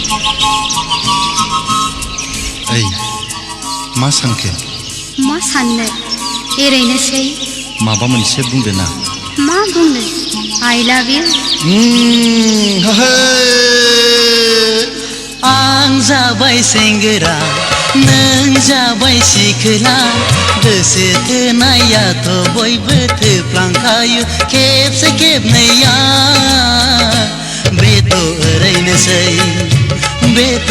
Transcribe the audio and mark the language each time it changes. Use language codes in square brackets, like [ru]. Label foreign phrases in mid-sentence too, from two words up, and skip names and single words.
[brx] ओइ मा सानखो? मा साननो एरैनोसै। माबा मोनसे बुंदो ना? मा बुंनो [en] I love you। [brx] आं जाबाय सेंग्रा नों जाबाय सिख्ला गोसो थोनायाथ' बयबो थोफ्लांखायो खेबसे खेबनैया बेथ' ओरैनोसै बेथ'